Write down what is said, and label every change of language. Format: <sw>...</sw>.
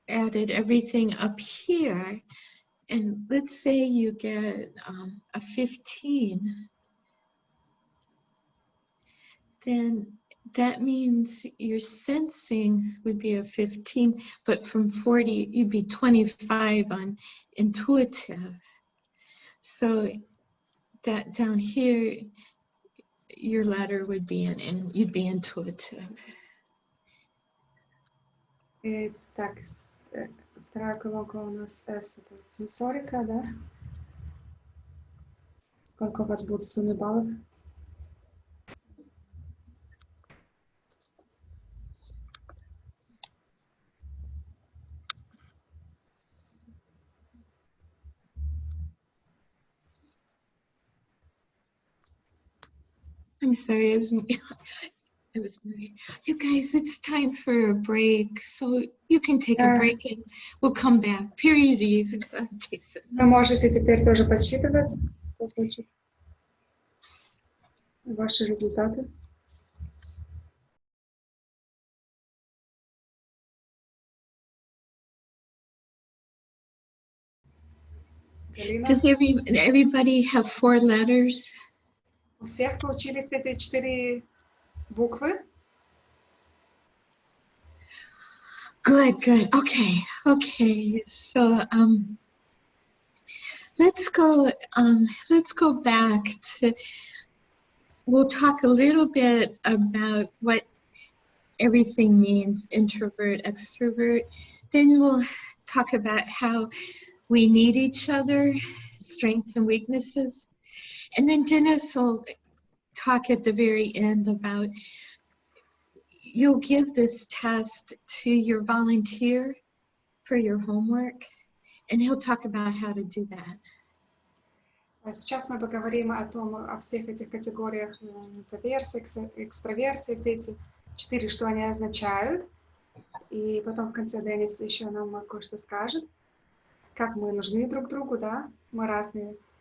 <en>added everything up here, and let's say you get a 15, then that means your sensing would be a 15, but from 40, you'd be 25 on intuitive. So that down here, your letter would be you'd be intuitive.</en> <ru>Так, вторая колонка у нас S, это сенсорика, да? Сколько у вас будет в сумме баллов?</ru> <en>I'm sorry, I was moving. You guys, it's time for a break, so you can take a break and we'll come back. Period.</en> <ru>Вы можете теперь тоже подсчитывать ваши результаты.</ru> <en>Does everybody have 4 letters?</en> <ru>У всех получились эти 4 буквы?</ru> <en>Good, good. Okay. So let's go back to, we'll talk a little bit about what everything means, introvert, extrovert. Then we'll talk about how we need each other, strengths and weaknesses. And then Dennis will talk at the very end about, you'll give this test to your volunteer for your homework, and he'll talk about how to do that.</en> <ru>Сейчас мы поговорим о всех этих категориях интроверсии, экстраверсии, все эти 4, что они означают. И потом в конце Денис еще нам кое-что скажет, как мы нужны друг другу, да, мы разные.</ru>